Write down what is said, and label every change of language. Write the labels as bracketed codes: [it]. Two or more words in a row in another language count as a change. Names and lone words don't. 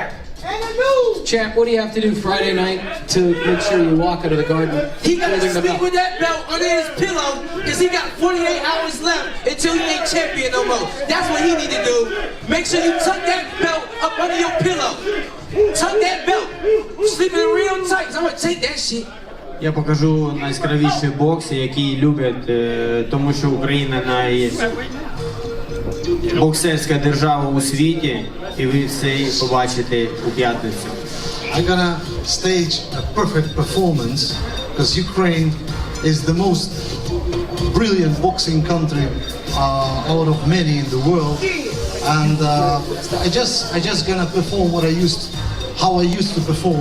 [en] Champ, what do you have to do Friday night to make sure you walk out of the garden? He got to holding the sleep belt? with that belt under his pillow because he got 48 hours left until he ain't champion no more. That's what he need to do. Make sure you tuck that belt up under your pillow. Tuck that belt. Sleeping real tight. I'm gonna take that shit. [uk] Я покажу найяскравіший бокс, який люблять, тому що Україна найбоксерська держава у світі, і ви все побачите у п'ятницю. [en] I'm gonna stage a perfect performance because Ukraine is the most brilliant boxing country out of many in the world, and I just gonna perform how I used to perform.